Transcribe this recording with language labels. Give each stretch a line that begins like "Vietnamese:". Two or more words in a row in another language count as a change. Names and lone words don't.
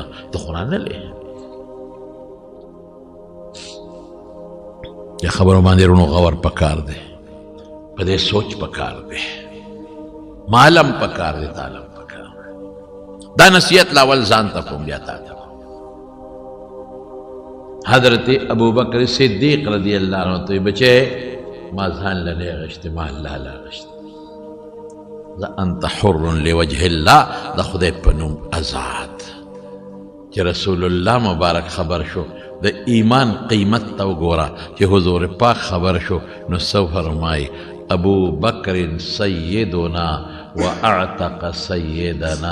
Pashto: ته خو رانلې. یا خبرو باندې رونو غور پکار دی، په دې سوچ پکار دی، معلم پکار دی، تعلم پکار دی. دا نصیحت لاول ځان ته کوم بیا تا ته. حضرت ابوبکر صدیق
Arabic: رضی اللہ عنہ
Pashto: ته بچے ما ځان له نه غشتې، ما الله له غشتې.
Arabic: انت حر لوجه الله،
Pashto: د خدای په نوم آزاد. چې رسول الله مبارک خبر شو د ایمان قیمت ته وګوره، چې حضور پاک خبر شو نو څه فرمایي؟
Arabic: ابو بکر سیدنا و اعتق سیدنا.